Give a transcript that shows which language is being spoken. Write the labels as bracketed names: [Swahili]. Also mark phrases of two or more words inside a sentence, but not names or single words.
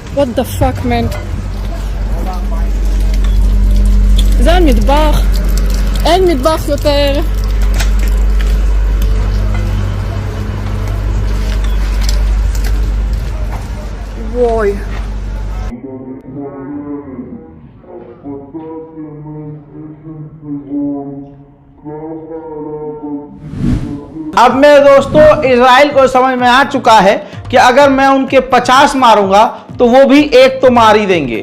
[English] what the fuck, man. [Hebrew] זה המטבח. אין מטבח יותר. וואי. [Hindi] अब मेरे दोस्तों इजराइल को समझ में आ चुका है कि अगर मैं उनके 50 मारूंगा तो वो भी एक तो मार ही देंगे।